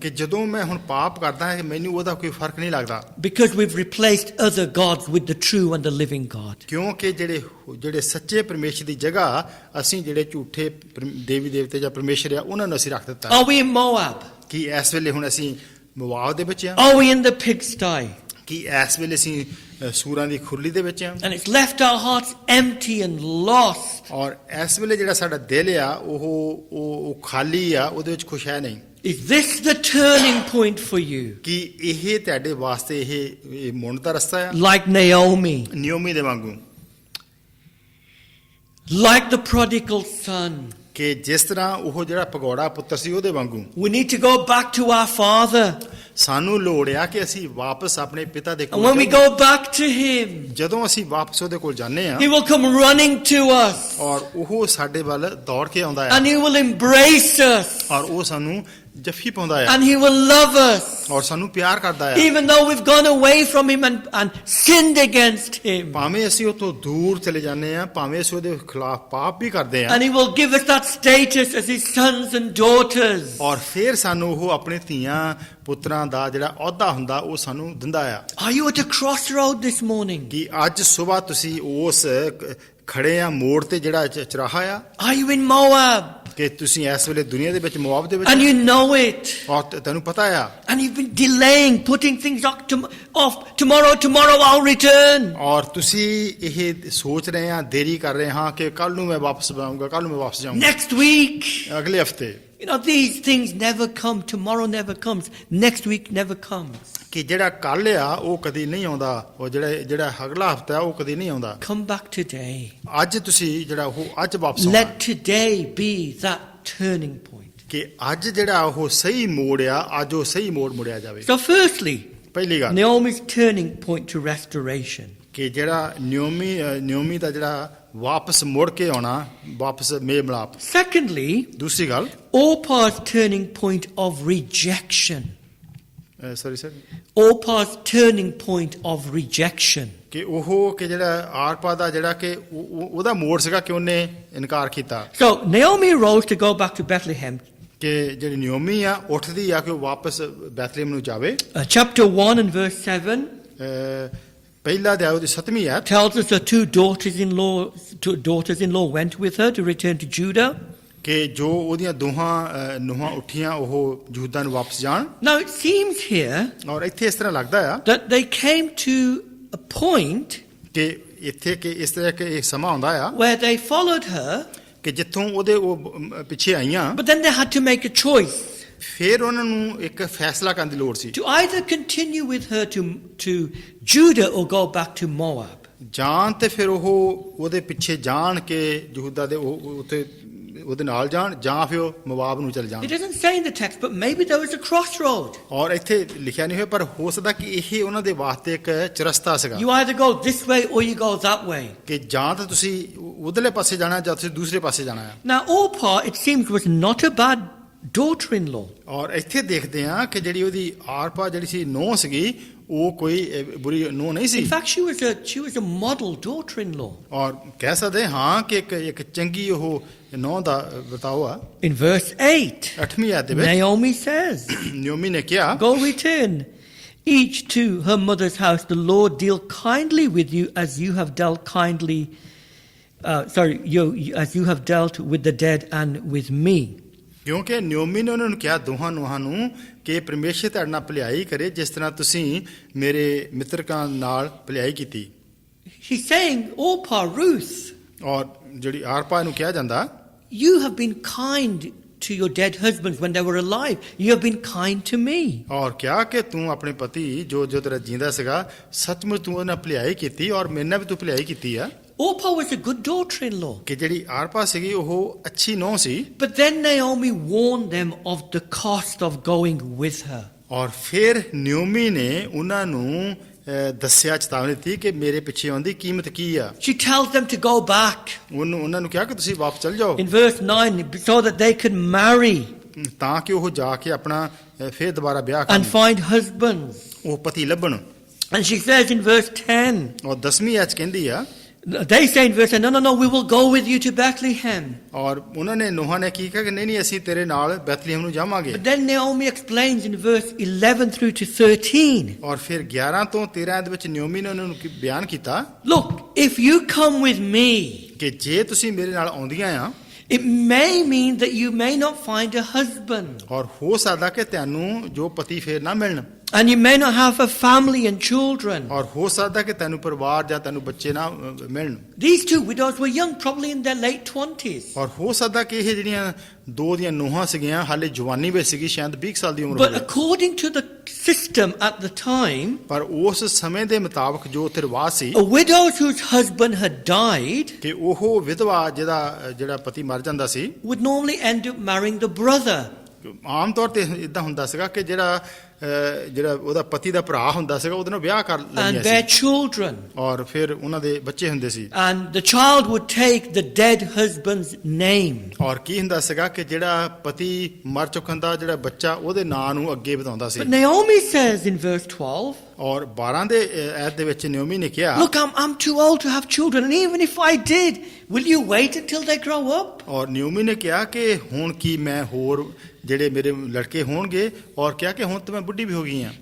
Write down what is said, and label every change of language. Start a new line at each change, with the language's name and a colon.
Punjabi: ਕਿ ਜਦੋਂ ਮੈਂ ਹੁਣ ਪਾਪ ਕਰਦਾ ਹਾਂ ਮੈਨੂੰ ਉਹਦਾ ਕੋਈ ਫਰਕ ਨਹੀਂ ਲੱਗਦਾ,
English: Because we've replaced other gods with the true and the living God.
Punjabi: ਕਿਉਂਕਿ ਜਿਹੜੇ ਸੱਚੇ ਪਰਮੇਸ਼ਰ ਦੀ ਜਗ੍ਹਾ ਅਸੀਂ ਜਿਹੜੇ ਝੂਠੇ ਦੇਵੀ ਦੇਵਤੇ ਜਾਂ ਪਰਮੇਸ਼ਰ ਆ ਉਹਨਾਂ ਨੂੰ ਅਸੀਂ ਰੱਖ ਦਿੱਤਾ।
English: Are we in Moab?
Punjabi: ਕਿ ਇਸ ਵੇਲੇ ਹੁਣ ਅਸੀਂ ਮੁਆਬ ਦੇ ਵਿੱਚ ਆ,
English: Are we in the pigsty?
Punjabi: ਕਿ ਇਸ ਵੇਲੇ ਅਸੀਂ ਸੂਰਾਂ ਦੀ ਖੁਰਲੀ ਦੇ ਵਿੱਚ ਆ,
English: And it's left our hearts empty and lost.
Punjabi: ਔਰ ਇਸ ਵੇਲੇ ਜਿਹੜਾ ਸਾਡਾ ਦਿਲ ਆ ਉਹ ਖਾਲੀ ਆ, ਉਹਦੇ ਵਿੱਚ ਕੁਛ ਹੈ ਨਹੀਂ।
English: Is this the turning point for you?
Punjabi: ਕਿ ਇਹ ਤੁਹਾਡੇ ਵਾਸਤੇ ਇਹ ਮੁੜਨ ਦਾ ਰਸਤਾ ਆ,
English: Like Naomi,
Punjabi: ਨਿਯੋਮੀ ਦੇ ਵਾਂਗੂ,
English: like the prodigal son.
Punjabi: ਕਿ ਜਿਸ ਤਰ੍ਹਾਂ ਉਹ ਜਿਹੜਾ ਭਗੌੜਾ ਪੁੱਤਰ ਸੀ ਉਹਦੇ ਵਾਂਗੂ
English: We need to go back to our father.
Punjabi: ਸਾਨੂੰ ਲੋੜ ਆ ਕਿ ਅਸੀਂ ਵਾਪਸ ਆਪਣੇ ਪਿਤਾ ਦੇ
English: And
Punjabi: ਕੋਲ
English: when we
Punjabi: ਜਾਈਏ।
English: go back to him,
Punjabi: ਜਦੋਂ ਅਸੀਂ ਵਾਪਸ ਉਹਦੇ ਕੋਲ ਜਾਂਦੇ ਆ
English: he will come running to us.
Punjabi: ਔਰ ਉਹ ਸਾਡੇ ਵੱਲ ਦੌੜ ਕੇ ਆਉਂਦਾ ਆ,
English: And he will embrace us.
Punjabi: ਔਰ ਉਹ ਸਾਨੂੰ ਜੱਫੀ ਪਾਉਂਦਾ ਆ,
English: And he will love us.
Punjabi: ਔਰ ਸਾਨੂੰ ਪਿਆਰ ਕਰਦਾ ਆ,
English: Even though we've gone away from him and sinned against him.
Punjabi: ਭਾਵੇਂ ਅਸੀਂ ਉਹ ਤੋਂ ਦੂਰ ਚਲੇ ਜਾਂਦੇ ਆ, ਭਾਵੇਂ ਅਸੀਂ ਉਹਦੇ ਖਿਲਾਫ ਪਾਪ ਵੀ ਕਰਦੇ ਆ,
English: And he will give us that status as his sons and daughters.
Punjabi: ਔਰ ਫਿਰ ਸਾਨੂੰ ਉਹ ਆਪਣੇ ਧੀਆਂ ਪੁੱਤਰਾਂ ਦਾ ਜਿਹੜਾ ਅਹੁਦਾ ਹੁੰਦਾ ਉਹ ਸਾਨੂੰ ਦਿੰਦਾ ਆ।
English: Are you at a crossroad this morning?
Punjabi: ਕਿ ਅੱਜ ਸਵੇਰ ਤੁਸੀਂ ਉਸ ਖੜੇ ਆ ਮੋੜ ਤੇ ਜਿਹੜਾ ਚਰਾਹਾ ਆ,
English: Are you in Moab?
Punjabi: ਕਿ ਤੁਸੀਂ ਇਸ ਵੇਲੇ ਦੁਨੀਆ ਦੇ ਵਿੱਚ ਮੁਆਬ ਦੇ ਵਿੱਚ
English: And you know it.
Punjabi: ਔਰ ਤੈਨੂੰ ਪਤਾ ਆ,
English: And you've been delaying, putting things off. Tomorrow I'll return.
Punjabi: ਔਰ ਤੁਸੀਂ ਇਹ ਸੋਚ ਰਹੇ ਆ, ਦੇਰੀ ਕਰ ਰਹੇ ਹਾਂ ਕਿ ਕੱਲ ਨੂੰ ਮੈਂ ਵਾਪਸ ਆਊਂਗਾ, ਕੱਲ ਨੂੰ ਮੈਂ ਵਾਪਸ ਜਾਊਂਗਾ,
English: Next week.
Punjabi: ਅਗਲੇ ਹਫਤੇ।
English: You know, these things never come. Tomorrow never comes. Next week never comes.
Punjabi: ਕਿ ਜਿਹੜਾ ਕੱਲ ਆ ਉਹ ਕਦੀ ਨਹੀਂ ਆਉਂਦਾ, ਉਹ ਜਿਹੜਾ ਅਗਲਾ ਹਫਤਾ ਉਹ ਕਦੀ ਨਹੀਂ ਆਉਂਦਾ।
English: Come back today.
Punjabi: ਅੱਜ ਤੁਸੀਂ ਜਿਹੜਾ ਉਹ ਅੱਜ ਵਾਪਸ
English: Let
Punjabi: ਆਉਣਾ,
English: today be that turning point.
Punjabi: ਕਿ ਅੱਜ ਜਿਹੜਾ ਉਹ ਸਹੀ ਮੋੜ ਆ, ਅੱਜ ਉਹ ਸਹੀ ਮੋੜ ਮੁੜਿਆ ਜਾਵੇ।
English: So firstly,
Punjabi: ਪਹਿਲੀ ਗੱਲ
English: Naomi's turning point to restoration.
Punjabi: ਕਿ ਜਿਹੜਾ ਨਿਯੋਮੀ ਦਾ ਜਿਹੜਾ ਵਾਪਸ ਮੁੜ ਕੇ ਆਉਣਾ, ਵਾਪਸ ਮੇਲ ਮਿਲਾਪ।
English: Secondly,
Punjabi: ਦੂਸਰੀ ਗੱਲ
English: Orpah's turning point of rejection. Sorry sir, Orpah's turning point of rejection.
Punjabi: ਕਿ ਉਹ ਕਿ ਜਿਹੜਾ ਆਰਪਾ ਦਾ ਜਿਹੜਾ ਕਿ ਉਹਦਾ ਮੋੜ ਸੀਗਾ ਕਿ ਉਹਨੇ ਇਨਕਾਰ ਕੀਤਾ।
English: So Naomi arose to go back to Bethlehem.
Punjabi: ਕਿ ਜਿਹੜੀ ਨਿਯੋਮੀ ਆ ਉੱਠਦੀ ਆ ਕਿ ਉਹ ਵਾਪਸ ਬੈਥਲੇਹਮ ਨੂੰ ਜਾਵੇ।
English: Chapter 1 and verse 7
Punjabi: ਪਹਿਲਾ ਅਧਿਆਇ ਉਹਦੀ 7ਵੀਂ ਆਇਤ
English: tells us that two daughters-in-law went with her to return to Judah.
Punjabi: ਕਿ ਜੋ ਉਹਦੀਆਂ ਦੋਹਾਂ ਨੂੰਹਾਂ ਉੱਠੀਆਂ ਉਹ ਯਹੂਦਾ ਨੂੰ ਵਾਪਸ ਜਾਣ।
English: Now it seems here
Punjabi: ਔਰ ਇੱਥੇ ਇਸ ਤਰ੍ਹਾਂ ਲੱਗਦਾ ਆ
English: that they came to a point
Punjabi: ਕਿ ਇੱਥੇ ਕਿ ਇਸ ਤਰ੍ਹਾਂ ਕਿ ਇੱਕ ਸਮਾਂ ਆਉਂਦਾ ਆ
English: where they followed her,
Punjabi: ਕਿ ਜਿੱਥੋਂ ਉਹਦੇ ਉਹ ਪਿੱਛੇ ਆਈਆਂ,
English: but then they had to make a choice
Punjabi: ਫਿਰ ਉਹਨਾਂ ਨੂੰ ਇੱਕ ਫੈਸਲਾ ਕਰਨ ਦੀ ਲੋੜ ਸੀ,
English: to either continue with her to Judah or go back to Moab.
Punjabi: ਜਾਂ ਤੇ ਫਿਰ ਉਹ ਉਹਦੇ ਪਿੱਛੇ ਜਾਣ ਕੇ ਯਹੂਦਾ ਦੇ ਉੱਤੇ ਉਹਦੇ ਨਾਲ ਜਾਣ ਜਾਂ ਫਿਰ ਉਹ ਮਵਾਬ ਨੂੰ ਚਲ ਜਾਣ।
English: It doesn't say in the text, but maybe there was a crossroad.
Punjabi: ਔਰ ਇੱਥੇ ਲਿਖਿਆ ਨਹੀਂ ਹੋਇਆ ਪਰ ਹੋ ਸਕਦਾ ਕਿ ਇਹ ਉਹਨਾਂ ਦੇ ਵਾਸਤੇ ਇੱਕ ਚਰਸਤਾ ਸੀਗਾ
English: You either go this way or you go that way.
Punjabi: ਕਿ ਜਾਂ ਤਾਂ ਤੁਸੀਂ ਉਧਰਲੇ ਪਾਸੇ ਜਾਣਾ ਜਾਂ ਤੁਸੀਂ ਦੂਸਰੇ ਪਾਸੇ ਜਾਣਾ ਹੈ।
English: Now, Orpah, it seems, was not a bad daughter-in-law.
Punjabi: ਔਰ ਇੱਥੇ ਦੇਖਦੇ ਹਾਂ ਕਿ ਜਿਹੜੀ ਉਹਦੀ ਆਰਪਾ ਜਿਹੜੀ ਸੀ ਨੂੰਹ ਸੀਗੀ ਉਹ ਕੋਈ ਬੁਰੀ ਨੂੰਹ ਨਹੀਂ ਸੀ।
English: In fact, she was a model daughter-in-law.
Punjabi: ਔਰ ਕਹਿ ਸਕਦੇ ਹਾਂ ਕਿ ਇੱਕ ਚੰਗੀ ਉਹ ਨੂੰਹ ਦਾ ਬਤਾਓ ਆ।
English: In verse 8,
Punjabi: 8ਵੀਂ ਆਇਤ ਦੇ ਵਿੱਚ
English: Naomi says,
Punjabi: ਨਿਓਮੀ ਨੇ ਕਿਹਾ
English: Go return, each to her mother's house. The Lord deal kindly with you as you have dealt kindly, as you have dealt with the dead and with me.
Punjabi: ਕਿਉਂਕਿ Naomi ਨੇ ਉਹਨਾਂ ਨੂੰ ਕਿਹਾ ਦੋਹਾਂ ਨੂੰਹਾਂ ਨੂੰ ਕਿ ਪਰਮੇਸ਼ਰ ਤੁਹਾਡੇ ਨਾਲ ਭਲਾਈ ਕਰੇ ਜਿਸ ਤਰ੍ਹਾਂ ਤੁਸੀਂ ਮੇਰੇ ਮਿੱਤਰਕਾਂ ਨਾਲ ਭਲਾਈ ਕੀਤੀ।
English: She's saying, Orpah, Ruth,
Punjabi: ਔਰ ਜਿਹੜੀ ਆਰਪਾ ਨੂੰ ਕਿਹਾ ਜਾਂਦਾ
English: you have been kind to your dead husbands when they were alive. You have been kind to me.
Punjabi: ਔਰ ਕਿਹਾ ਕਿ ਤੂੰ ਆਪਣੇ ਪਤੀ ਜੋ ਤੇਰਾ ਜਿੰਦਾ ਸੀਗਾ ਸੱਚਮੁੱਚ ਤੂੰ ਉਹਨਾਂ ਨਾਲ ਭਲਾਈ ਕੀਤੀ ਔਰ ਮੇਰੇ ਨਾਲ ਵੀ ਤੂੰ ਭਲਾਈ ਕੀਤੀ ਆ।
English: Orpah was a good daughter-in-law.
Punjabi: ਕਿ ਜਿਹੜੀ ਆਰਪਾ ਸੀਗੀ ਉਹ ਅੱਛੀ ਨੂੰਹ ਸੀ।
English: But then Naomi warned them of the cost of going with her.
Punjabi: ਔਰ ਫਿਰ ਨਿਓਮੀ ਨੇ ਉਹਨਾਂ ਨੂੰ ਦੱਸਿਆ ਚੇਤਾਵਨੀ ਦਿੱਤੀ ਕਿ ਮੇਰੇ ਪਿੱਛੇ ਆਉਣ ਦੀ ਕੀਮਤ ਕੀ ਆ।
English: She tells them to go back.
Punjabi: ਉਹਨਾਂ ਨੂੰ ਕਿਹਾ ਕਿ ਤੁਸੀਂ ਵਾਪਸ ਚਲ ਜਾਓ
English: In verse 9, so that they could marry
Punjabi: ਤਾਂ ਕਿ ਉਹ ਜਾ ਕੇ ਆਪਣਾ ਫਿਰ ਦੁਬਾਰਾ ਵਿਆਹ
English: and
Punjabi: ਕਰਨ
English: find husbands.
Punjabi: ਉਹ ਪਤੀ ਲੱਭਣ।
English: And she says in verse 10,
Punjabi: ਔਰ 10ਵੀਂ ਆਇਤ ਕਹਿੰਦੀ ਆ
English: they say in verse 10, no, we will go with you to Bethlehem.
Punjabi: ਔਰ ਉਹਨਾਂ ਨੇ ਨੂੰਹਾਂ ਨੇ ਕੀ ਕਿਹਾ ਕਿ ਨਹੀਂ ਅਸੀਂ ਤੇਰੇ ਨਾਲ ਬੈਤਲਹਿਮ ਨੂੰ ਜਾਵਾਂਗੇ।
English: But then Naomi explains in verse 11 through to 13.
Punjabi: ਔਰ ਫਿਰ 11 ਤੋਂ 13 ਦੇ ਵਿੱਚ ਨਿਓਮੀ ਨੇ ਉਹਨਾਂ ਨੂੰ ਬਿਆਨ ਕੀਤਾ
English: Look, if you come with me,
Punjabi: ਕਿ ਜੇ ਤੁਸੀਂ ਮੇਰੇ ਨਾਲ ਆਉਂਦੀਆਂ ਆ
English: it may mean that you may not find a husband.
Punjabi: ਔਰ ਹੋ ਸਕਦਾ ਕਿ ਤੁਹਾਨੂੰ ਜੋ ਪਤੀ ਫੇਰ ਨਾ ਮਿਲਣ
English: And you may not have a family and children.
Punjabi: ਔਰ ਹੋ ਸਕਦਾ ਕਿ ਤੈਨੂੰ ਪਰਿਵਾਰ ਜਾਂ ਤੈਨੂੰ ਬੱਚੇ ਨਾ ਮਿਲਣ।
English: These two widows were young, probably in their late 20s.
Punjabi: ਔਰ ਹੋ ਸਕਦਾ ਕਿ ਇਹ ਜਿਹੜੀਆਂ ਦੋ ਦੀਆਂ ਨੂੰਹਾਂ ਸੀਗੀਆਂ ਹਾਲੇ ਜਵਾਨੀ ਵਿੱਚ ਸੀਗੀ ਸ਼ਾਇਦ 20 ਸਾਲ ਦੀ ਉਮਰ
English: But
Punjabi: ਹੋਵੇ।
English: according to the system at the time,
Punjabi: ਪਰ ਉਸ ਸਮੇਂ ਦੇ ਮੁਤਾਬਕ ਜੋ ਉੱਥੇ ਰਿਵਾਜ ਸੀ
English: a widow whose husband had died
Punjabi: ਕਿ ਉਹ ਵਿਧਵਾ ਜਿਹੜਾ ਪਤੀ ਮਰ ਜਾਂਦਾ ਸੀ
English: would normally end up marrying the brother.
Punjabi: ਆਮ ਤੌਰ ਤੇ ਇਦਾਂ ਹੁੰਦਾ ਸੀਗਾ ਕਿ ਜਿਹੜਾ ਉਹਦਾ ਪਤੀ ਦਾ ਭਰਾ ਹੁੰਦਾ ਸੀਗਾ ਉਹਦੇ ਨਾਲ ਵਿਆਹ ਕਰ
English: And
Punjabi: ਲੈਂਦੀਆਂ
English: their
Punjabi: ਸੀ
English: children.
Punjabi: ਔਰ ਫਿਰ ਉਹਨਾਂ ਦੇ ਬੱਚੇ ਹੁੰਦੇ ਸੀ।
English: And the child would take the dead husband's name.
Punjabi: ਔਰ ਕੀ ਹੁੰਦਾ ਸੀਗਾ ਕਿ ਜਿਹੜਾ ਪਤੀ ਮਰ ਚੁੱਕਣ ਦਾ ਜਿਹੜਾ ਬੱਚਾ ਉਹਦੇ ਨਾਂ ਨੂੰ ਅੱਗੇ ਵਧਾਉਂਦਾ ਸੀ।
English: But Naomi says in verse 12,
Punjabi: ਔਰ 12 ਦੇ ਐਤ ਦੇ ਵਿੱਚ ਨਿਓਮੀ ਨੇ ਕਿਹਾ
English: look, I'm too old to have children, and even if I did, will you wait until they grow up?
Punjabi: ਔਰ ਨਿਓਮੀ ਨੇ ਕਿਹਾ ਕਿ ਹੁਣ ਕੀ ਮੈਂ ਹੋਰ ਜਿਹੜੇ ਮੇਰੇ ਲੜਕੇ ਹੋਣਗੇ ਔਰ ਕਿਹਾ ਕਿ ਹੁਣ ਤਾਂ ਮੈਂ ਬੁੱਢੀ ਵੀ ਹੋ ਗਈ ਹਾਂ।